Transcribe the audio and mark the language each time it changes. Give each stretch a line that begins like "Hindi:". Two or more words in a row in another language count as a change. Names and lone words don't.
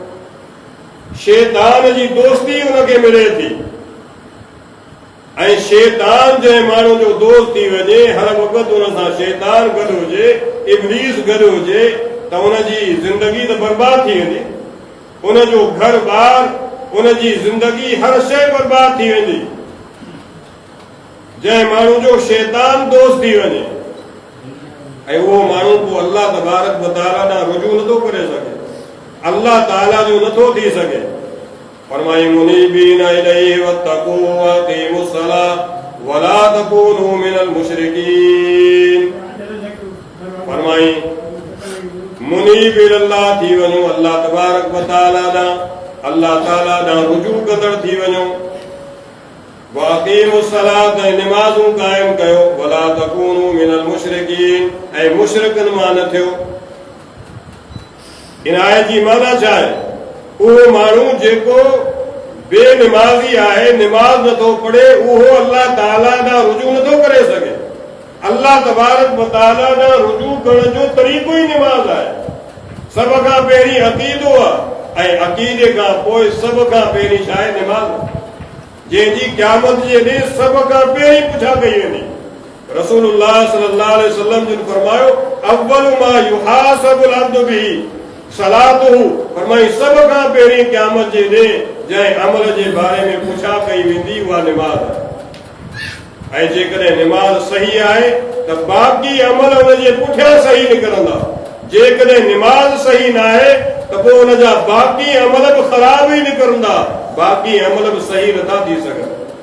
Sindhi: शैतान जी दोस्ती उनखे मिले थी ऐं शैतान जंहिं माण्हू जो दोस्त थी वञे, हर वक़्तु उन सां शैतान गॾु हुजे, इब्लीस गॾु हुजे, त उनजी ज़िंदगी त बर्बाद थी वेंदी, उनजो घर ॿार, उनजी ज़िंदगी, हर शइ बर्बाद थी वेंदी। जंहिं माण्हू जो शैतान दोस्त थी वञे ऐं उहो माण्हू पोइ
Arabic: الله تبارك وتعالى
Sindhi: ॾांहुं रुजू नथो करे सघे, अल्लाह ताला जो नथो थी सघे।
Arabic: फरमाई منيبين إليه واتقوه وأقيموا الصلاة ولا تكونوا من المشركين.
Sindhi: फरमाई
Arabic: منيب إلى الله
Sindhi: थी वञो,
Arabic: الله تبارك وتعالى
Sindhi: ॾांहुं, अल्लाह ताला ॾांहुं रुजू कंदड़ थी वञो।
Arabic: وأقيموا الصلاة,
Sindhi: ऐं निमाज़ूं क़ाइम कयो,
Arabic: ولا تكونوا من المشركين,
Sindhi: ऐं मुशरिकनि मां न थियो। इन आयत जी माना छा आहे? उहो माण्हू जेको बेनिमाज़ी आहे, निमाज़ नथो पढ़े, उहो अल्लाह ताला ॾांहुं रुजू नथो करे सघे।
Arabic: الله تبارك وتعالى
Sindhi: ॾांहुं रुजू करण जो तरीक़ो ई निमाज़ आहे। सभ खां पहिरीं अक़ीदो आहे, ऐं अक़ीदे खां पोइ सभ खां पहिरीं छा आहे? निमाज़, जंहिंजी क़यामत जे ॾींहुं सभ खां पहिरीं पुछा कई वेंदी। रसूलुल्लाह
Arabic: صلى الله عليه وسلم
Sindhi: जिन फरमायो,
Arabic: أول ما يحاسب العبد به صلاته,
Sindhi: फरमाई सभ खां पहिरीं क़यामत जे ॾींहुं जंहिं अमल जे बारे में पुछा कई वेंदी उहा निमाज़ आहे। ऐं जेकॾहिं निमाज़ सही आहे त बाक़ी अमल उन जे पुठियां सही निकिरंदा। जेकॾहिं निमाज़ सही न आहे त पोइ उन जा बाक़ी अमल बि ख़राब ई निकिरंदा, बाक़ी अमल बि सही नथा थी सघनि।